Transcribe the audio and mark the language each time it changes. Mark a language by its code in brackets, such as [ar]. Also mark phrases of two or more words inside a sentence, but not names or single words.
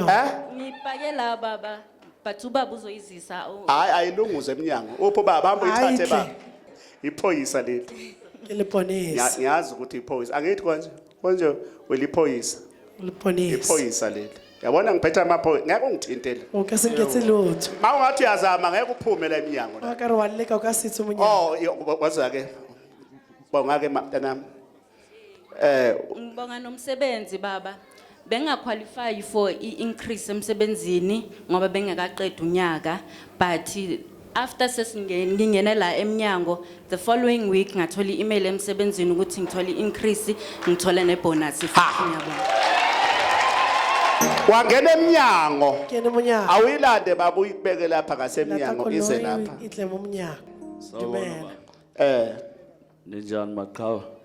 [zu] Ngipake la baba, but ubaba uzoyizisa. Hayi ayilunguze eminyango. Upho baba hamba uyithathe Hayi, baba. Iphoyisa leli. [st] Ke leponisa. [zu] Ngiyazi ukuthi iphoyisa. Angithi konje weliphoyisa. [st] Leponisa. [zu] Iphoyisa leli. Yabona ngiphethe amaphoyisa. Ngeke ungithintele. [st] O ka se nketse lotho. [zu] Mawungathi uyazama ngeke uphume la eminyango la. [st] O ka re wa leka o ka se tse monyana. [zu] Waza ke. Bongake mntanami. Ngibonga nomsebenzi baba. Bengaqualify [en] for increase [zu] emsebenzini ngoba bengakaqeda unyaka, [en] but after [zu] ngingene la eminyango, [en] the following week [zu] ngathola i-email emsebenzini ukuthi ngithola increase, ngithola nebonus futhi ngiyabonga. Wangena eminyango. [st] Kena munyango. [zu] Awuyilande baba uyibeke lapha ngasemnyango ize lapha. [st] Itle munyango. Dumela. [zu] Ninjani maqhawe?